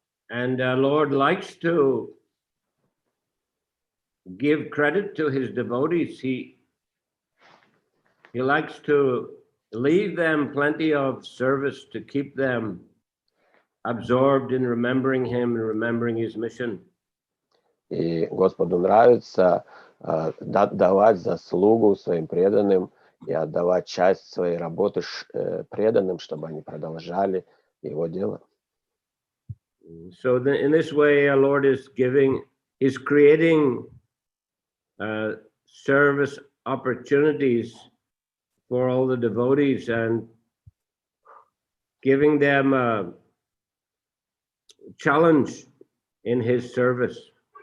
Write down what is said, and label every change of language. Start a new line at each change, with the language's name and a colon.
English: And Lord likes to give credit to his devotees. He likes to leave them plenty of service to keep them absorbed in remembering him and remembering his mission.
Russian: И Господу нравится давать заслугу своим преданным и отдавать часть своей работы преданным, чтобы они продолжали его дело.
English: So in this way, our Lord is creating service opportunities for all the devotees and giving them a challenge in his service.